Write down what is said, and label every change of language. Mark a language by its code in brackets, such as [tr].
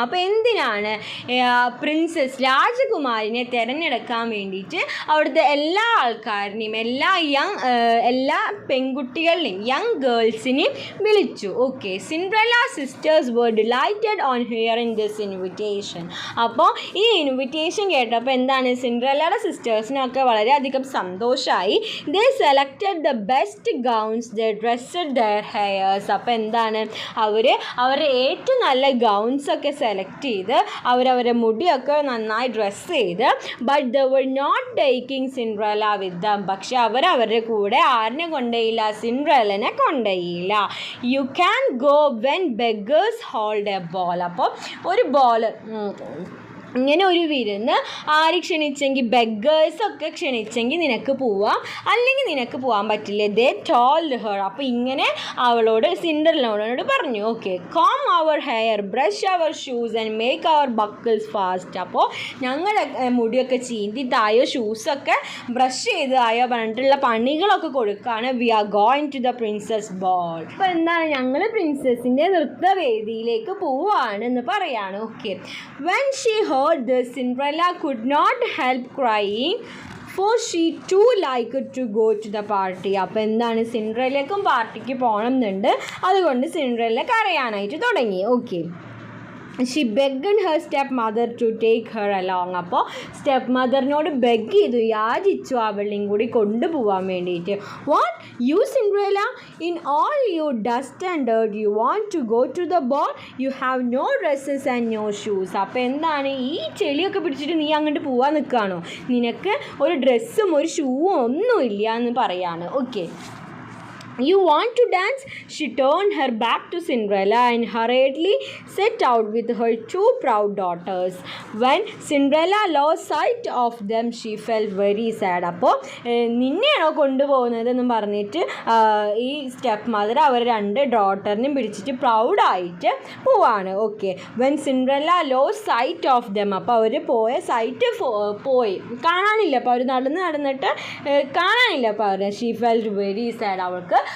[ml] അപ്പോൾ എന്തിനാണ് പ്രിൻസസ്, രാജകുമാരിനെ തിരഞ്ഞെടുക്കാൻ വേണ്ടിയിട്ട് അവിടുത്തെ എല്ലാ ആൾക്കാരിനെയും, എല്ലാ പെൺകുട്ടികളെയും യങ് ഗേൾസിനെയും വിളിച്ചു. [en] Okay, Cinderella sisters were delighted on hearing this invitation. [ml] അപ്പോൾ ഈ ഇൻവിറ്റേഷൻ കേട്ടപ്പോൾ എന്താണ്, സിൻഡ്രല്ലയുടെ സിസ്റ്റേഴ്സിനൊക്കെ വളരെയധികം സന്തോഷമായി. [en] they selected the best gowns, they dressed their hairs. [ml] അപ്പോൾ എന്താണ്, അവരുടെ ഏറ്റവും നല്ല ഗൗൺസൊക്കെ സെലക്ട് ചെയ്ത് അവരവരുടെ മുടിയൊക്കെ നന്നായി ഡ്രസ്സ് ചെയ്ത്, [en] But they were not taking Cinderella with them. [ml] പക്ഷെ അവരുടെ കൂടെ ആരിനെ കൊണ്ടുപോയില്ല, സിൻഡ്രല്ലനെ കൊണ്ടുപോയില്ല. [en] You can go when beggars hold a ball. [ml] അപ്പോൾ ഒരു ബോൾ, ഇങ്ങനെ ഒരു വിരുന്ന് ആര് ക്ഷണിച്ചെങ്കിൽ, ബെഗേഴ്സൊക്കെ ക്ഷണിച്ചെങ്കിൽ നിനക്ക് പോവാം, അല്ലെങ്കിൽ നിനക്ക് പോകാൻ പറ്റില്ല. [en] They told her. [ml] അപ്പോൾ ഇങ്ങനെ അവളോട്, സിൻഡർലയോട് പറഞ്ഞു. [en] Okay, comb our hair, brush our shoes and make our buckles fast. [ml] അപ്പോൾ ഞങ്ങളുടെ മുടിയൊക്കെ ചീന്തി തായോ, ഷൂസൊക്കെ ബ്രഷ് ചെയ്ത് തായോ പറഞ്ഞിട്ടുള്ള പണികളൊക്കെ കൊടുക്കുകയാണ്. [en] We are going to the princess ball. [ml] അപ്പോൾ എന്താണ്, ഞങ്ങൾ പ്രിൻസസിൻ്റെ നൃത്തവേദിയിലേക്ക് പോവാണ് എന്ന് പറയാണ്. [en] Okay, when she heard this, Cinderella could not help crying, for she too liked to go to the party. [ml] അപ്പോൾ എന്താണ്, സിൻഡ്രല്ലയ്ക്കും പാർട്ടിക്ക് പോകണം എന്നുണ്ട്. അതുകൊണ്ട് സിൻഡ്രല്ല കരയാനായിട്ട് തുടങ്ങി. [en] Okay, she begged her step mother to take her along. [ml] അപ്പോൾ സ്റ്റെപ്പ് മദറിനോട് ബെഗ് ചെയ്തു, യാചിച്ചു അവളെയും കൂടി കൊണ്ടുപോകാൻ വേണ്ടിയിട്ട്. [en] What, you Cinderella, in all you dust and dirt you want to go to the ball, you have no dresses and no shoes. [ml] അപ്പോൾ എന്താണ്, ഈ ചെളിയൊക്കെ പിടിച്ചിട്ട് നീ അങ്ങോട്ട് പോകാൻ നിൽക്കുകയാണോ, നിനക്ക് ഒരു ഡ്രസ്സും ഒരു ഷൂവും ഒന്നും ഇല്ല എന്ന് പറയാണ്. [en] Okay, you want to dance? She turned her back to Cinderella and hurriedly set out with her two proud daughters. When Cinderella lost sight of them, she felt very sad. [ml] അപ്പോൾ നിന്നെയാണോ കൊണ്ടുപോകുന്നതെന്നും പറഞ്ഞിട്ട് ഈ സ്റ്റെപ്പ് മദർ അവർ രണ്ട് ഡോട്ടറിനും പിടിച്ചിട്ട് പ്രൗഡായിട്ട് പോവാണ്. Okay, [en] When Cinderella lost sight of them. [ml] അപ്പോൾ അവർ പോയ site പോയി കാണാനില്ല. അപ്പോൾ അവർ നടന്നിട്ട് കാണാനില്ല. അപ്പോൾ അവർ [en] She felt very sad. [ml] അവൾക്ക്